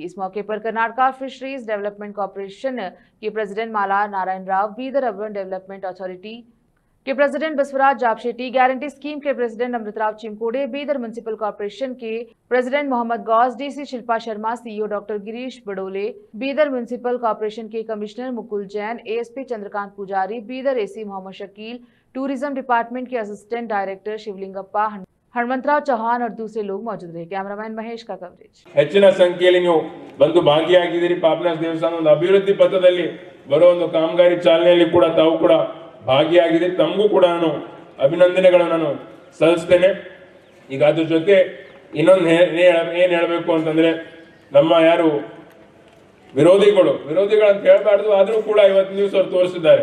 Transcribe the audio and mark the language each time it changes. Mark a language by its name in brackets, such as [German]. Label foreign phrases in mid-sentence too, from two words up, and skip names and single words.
[Hindi] इस मौके पर कर्नाटका फिशरीज डेवलपमेंट कॉर्पोरेशन के प्रेसिडेंट माला नारायण राव, बीदर अर्बन डेवलपमेंट अथॉरिटी के प्रेसिडेंट बसवराज जापशेट्टी, गारंटी स्कीम के प्रेसिडेंट अमृतराव चिमकोडे, बीदर म्युनिसिपल कॉर्पोरेशन के प्रेसिडेंट मोहम्मद गौस, डीसी शिल्पा शर्मा, सीईओ डॉक्टर गिरीश बडोले, बीदर म्युनिसिपल कॉर्पोरेशन के कमिश्नर मुकुल जैन, एएसपी चंद्रकांत पुजारी, बीदर एसी मोहम्मद शकील, टूरिज्म डिपार्टमेंट के [English] assistant director [Hindi] शिवलिंगप्पा, हनुमंतराव चौहान और दूसरे लोग मौजूद रहे। कैमरामैन महेश का कवरेज। [Kannada] ಹೆಚ್ಚಿನ ಸಂಖ್ಯೆಯಲ್ಲಿ ನೀವು ಬಂದು ಭಾಗಿಯಾಗಿದ್ದೀರಿ। ಪಾಪನಾಶ ದೇವಸ್ಥಾನದ ಅಭಿವೃದ್ಧಿ ಪಥದಲ್ಲಿ ಬರೋ ಒಂದು ಕಾಮಗಾರಿ ಚಾಲನೆಯಲ್ಲಿ ಕೂಡ ತಾವು ಕೂಡ ಭಾಗಿಯಾಗಿದ್ದೀರಿ। ತಮಗೂ ಕೂಡ ನಾನು ಅಭಿನಂದನೆಗಳನ್ನು ನಾನು ಸಲ್ಲಿಸ್ತೇನೆ। ಈಗ ಅದ್ರ ಜೊತೆ ಇನ್ನೊಂದು ಏನ್ ಹೇಳಬೇಕು ಅಂತಂದ್ರೆ, ನಮ್ಮ ಯಾರು ವಿರೋಧಿಗಳಂತ ಹೇಳ್ಬಾರ್ದು, ಆದ್ರೂ ಕೂಡ ಇವತ್ತು ನ್ಯೂಸ್ ಅವ್ರು ತೋರಿಸಿದ್ದಾರೆ।